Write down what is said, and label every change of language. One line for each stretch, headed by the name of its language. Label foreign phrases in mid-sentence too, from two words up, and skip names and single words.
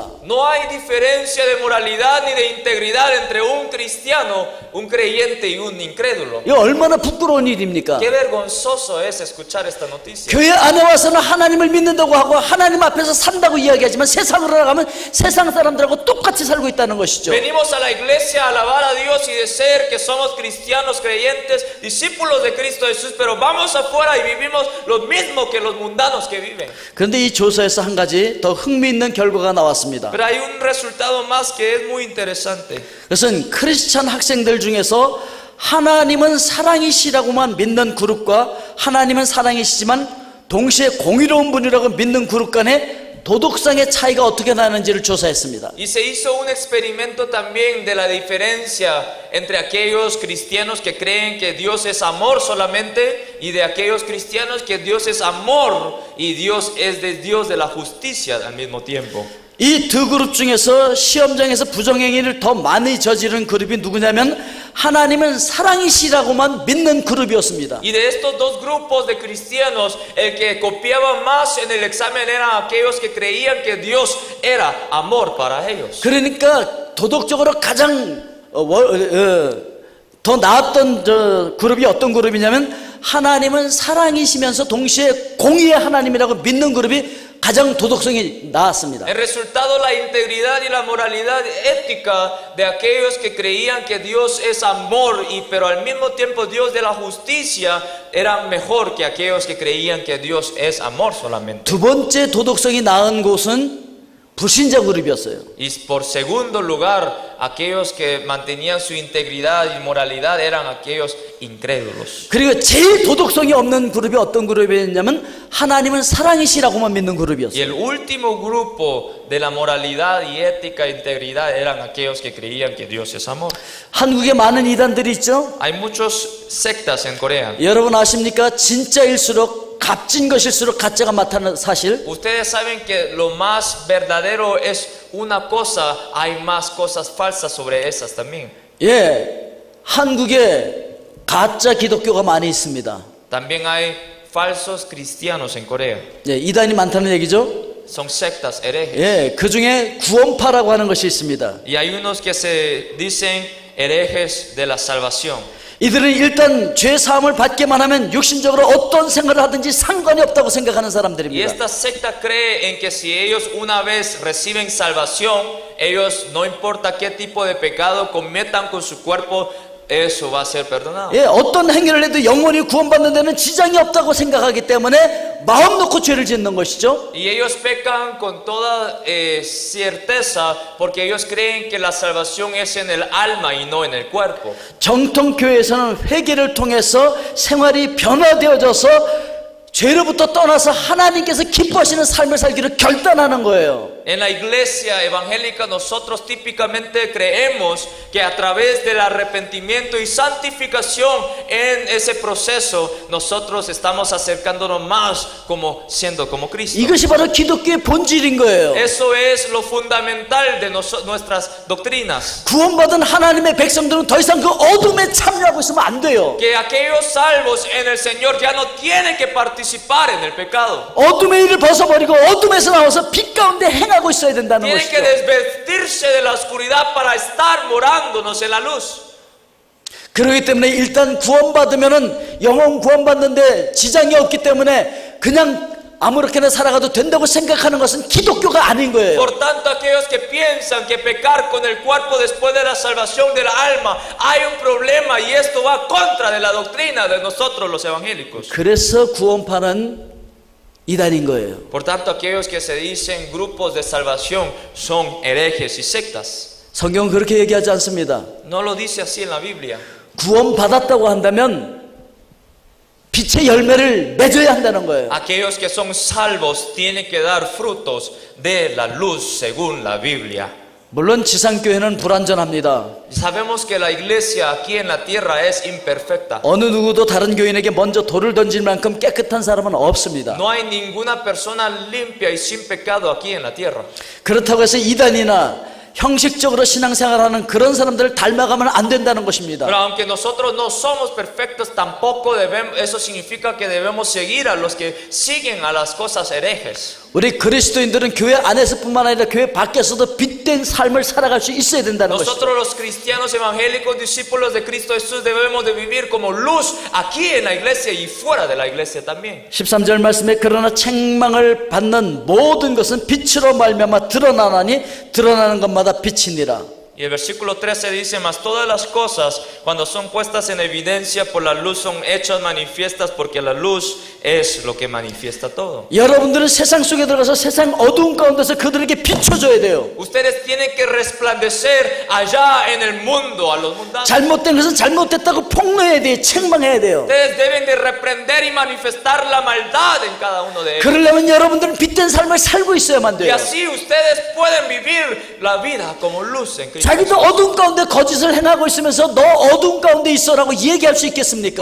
Spanish: No hay diferencia de moralidad ni de integridad entre un cristiano, un creyente y un incrédulo.
Korean: 이거 얼마나 부끄러운 일입니까?
Spanish: Qué vergonzoso es escuchar esta noticia.
Korean: 교회 안에 와서는 하나님을 믿는다고 하고 하나님 앞에서 산다고 이야기하지만 세상으로 나가면 세상 사람들하고 똑같이 살고 있다는 것이죠.
Spanish: Venimos a la iglesia a alabar a Dios y decir que somos cristianos, creyentes, discípulos de Cristo Jesús, pero vamos afuera y vivimos lo mismo que los mundanos que viven.
Korean: 그런데 이 조사에서 한 가지 더 흥미있는 결과가 나왔습니다.
Spanish: Pero hay un resultado más que es muy interesante.
Korean: 그것은 크리스찬 학생들 중에서 하나님은 사랑이시라고만 믿는 그룹과 하나님은 사랑이시지만 동시에 공의로운 분이라고 믿는 그룹 간에 도덕성의 차이가 어떻게 나는지를 조사했습니다.
Spanish: Y se hizo un experimento también de la diferencia entre aquellos cristianos que creen que Dios es amor solamente y de aquellos cristianos que Dios es amor y Dios es de Dios de la justicia al mismo tiempo.
Korean: 이 두 그룹 중에서 시험장에서 부정행위를 더 많이 저지른 그룹이 누구냐면 하나님은 사랑이시라고만 믿는 그룹이었습니다.
Spanish: Y de estos dos grupos de cristianos, el que copiaba más en el examen eran aquellos que creían que Dios era amor para ellos.
Korean: 그러니까 도덕적으로 가장 더 나았던 그룹이 어떤 그룹이냐면 하나님은 사랑이시면서 동시에 공의의 하나님이라고 믿는 그룹이 가장 도덕성이 나았습니다.
Spanish: El resultado, la integridad y la moralidad ética de aquellos que creían que Dios es amor pero al mismo tiempo Dios de la justicia eran mejor que aquellos que creían que Dios es amor solamente.
Korean: 두 번째 도덕성이 나은 곳은 불신자 그룹이었어요.
Spanish: Y por segundo lugar, aquellos que mantenían su integridad y moralidad eran aquellos incrédulos.
Korean: 그리고 제일 도덕성이 없는 그룹이 어떤 그룹이었냐면 하나님은 사랑이시라고만 믿는
Spanish: Y
Korean: 그룹이었어요.
Spanish: el último grupo de la moralidad y ética e integridad eran aquellos que creían que Dios es amor.
Korean: 한국에 많은 이단들이 있죠.
Spanish: Hay muchos sectas en Corea.
Korean: 여러분 아십니까? 진짜일수록 값진 것일수록 가짜가 많다는 사실.
Spanish: Ustedes saben que lo más verdadero es una cosa, hay más cosas falsas sobre esas también.
Korean: 예, 한국에 가짜 기독교가 많이 있습니다.
Spanish: También hay falsos cristianos en Corea.
Korean: 예, 이단이 많다는 얘기죠.
Spanish: Son sectas, herejes.
Korean: 예, 그 중에 구원파라고 하는 것이 있습니다.
Spanish: Y hay unos que se dicen herejes de la salvación.
Korean: 이들은 일단 죄 사함을 받기만 하면 육신적으로 어떤 생활을 하든지 상관이 없다고 생각하는
Spanish: Y
Korean: 사람들입니다.
Spanish: esta secta cree en que si ellos una vez reciben salvación, ellos no importa qué tipo de pecado cometan con su cuerpo, eso va a ser perdonado.
Korean: 예, 어떤 행위를 해도 영원히 구원받는 데는 지장이 없다고 생각하기 때문에 마음 놓고 죄를 짓는 것이죠.
Spanish: Y ellos pecan con toda certeza porque ellos creen que la salvación es en el alma y no en el cuerpo.
Korean: 정통 교회에서는 회개를 통해서 생활이 변화되어져서 죄로부터 떠나서 하나님께서 기뻐하시는 삶을 살기를 결단하는 거예요.
Spanish: En la iglesia evangélica nosotros típicamente creemos que a través del arrepentimiento y santificación en ese proceso nosotros estamos acercándonos más como siendo como Cristo.
Korean: 이것이 바로 기독교의 본질인 거예요.
Spanish: Eso es lo fundamental de nuestras doctrinas.
Korean: 구원받은 하나님의 백성들은 더 이상 그 어둠에 참여하고 있으면 안 돼요.
Spanish: Que aquellos salvos en el Señor ya no tienen que participar en el pecado.
Korean: 어둠의 일을 벗어버리고 어둠에서 나와서 빛 가운데 행하고 있어야 된다는
Spanish: Tienen
Korean: 것이죠.
Spanish: que desvestirse de la oscuridad para estar morándonos en la luz.
Korean: 그렇기 때문에 일단 구원받으면은 영원 구원받는데 지장이 없기 때문에 그냥 아무렇게나 살아가도 된다고 생각하는 것은 기독교가 아닌 거예요.
Spanish: Por tanto, aquellos que piensan que pecar con el cuerpo después de la salvación del alma hay un problema y esto va contra de la doctrina de nosotros los evangélicos.
Korean: 그래서 구원파는 이단인 거예요.
Spanish: Por tanto, aquellos que se dicen grupos de salvación son herejes y sectas.
Korean: 성경은 그렇게 얘기하지 않습니다.
Spanish: No lo dice así en la Biblia.
Korean: 구원받았다고 한다면 빛의 열매를 맺어야 한다는 거예요.
Spanish: Aquellos que son salvos tienen que dar frutos de la luz según la Biblia.
Korean: 물론 지상교회는 불완전합니다.
Spanish: Sabemos que la iglesia aquí en la tierra es imperfecta.
Korean: 어느 누구도 다른 교인에게 먼저 돌을 던질 만큼 깨끗한 사람은 없습니다.
Spanish: No hay ninguna persona limpia y sin pecado aquí en la tierra.
Korean: 그렇다고 해서 이단이나 형식적으로 신앙생활하는 그런 사람들을 닮아가면 안 된다는 것입니다.
Spanish: Pero aunque nosotros no somos perfectos, tampoco debemos, eso significa que debemos seguir a los que siguen a las cosas herejes.
Korean: 우리 그리스도인들은 교회 안에서뿐만 아니라 교회 밖에서도 빛된 삶을 살아갈 수 있어야 된다는 것입니다.
Spanish: Nosotros los cristianos evangélicos, discípulos de Cristo Jesús, debemos de vivir como luz aquí en la iglesia y fuera de la iglesia también.
Korean: 13절 말씀에 그러나 책망을 받는 모든 것은 빛으로 말미암아 드러나나니 드러나는 것마다 빛이니라.
Spanish: Y el versículo 13 dice, mas todas las cosas cuando son puestas en evidencia por la luz son hechas manifiestas porque la luz es lo que manifiesta todo.
Korean: 여러분들은 세상 속에 들어가서 세상 어두운 가운데서 그들에게 비춰줘야 돼요.
Spanish: Ustedes tienen que resplandecer allá en el mundo a los mundanos.
Korean: 잘못된 것은 잘못됐다고 폭로해야 돼요. 책망해야 돼요.
Spanish: Ustedes deben de reprender y manifestar la maldad en cada uno de ellos.
Korean: 그러려면 여러분들은 빛된 삶을 살고 있어야만
Spanish: Y
Korean: 돼요.
Spanish: así ustedes pueden vivir la vida como luz en Cristo.
Korean: 자기도 어두운 가운데 거짓을 행하고 있으면서 너 어두운 가운데 있어라고 얘기할 수 있겠습니까?